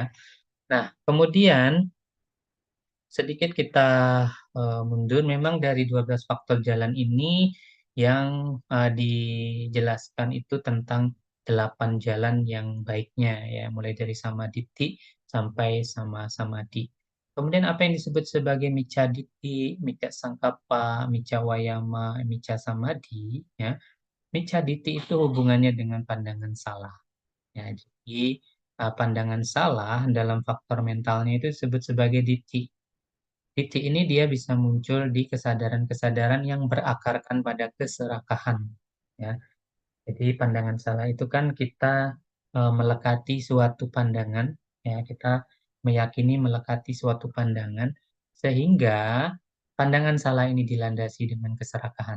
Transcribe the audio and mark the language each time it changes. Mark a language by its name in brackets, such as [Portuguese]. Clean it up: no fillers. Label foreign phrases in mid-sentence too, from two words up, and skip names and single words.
[Indonesian] Nah, kemudian sedikit kita mundur memang dari 12 faktor jalan ini yang dijelaskan itu tentang 8 jalan yang baiknya ya, mulai dari samaditi sampai [Pali] sama samadhi. [Indonesian] Kemudian apa yang disebut sebagai [Pali] micca ditti, micca sangkappa, micca wayama, micca samadhi ya. Micca ditti [Indonesian] itu hubungannya dengan pandangan salah. Ya, jadi pandangan salah dalam faktor mentalnya itu disebut sebagai ditti. Ditti ini dia bisa muncul di kesadaran-kesadaran yang berakarkan pada keserakahan. Ya, jadi pandangan salah itu kan kita melekati suatu pandangan, ya kita meyakini melekati suatu pandangan sehingga pandangan salah ini dilandasi dengan keserakahan.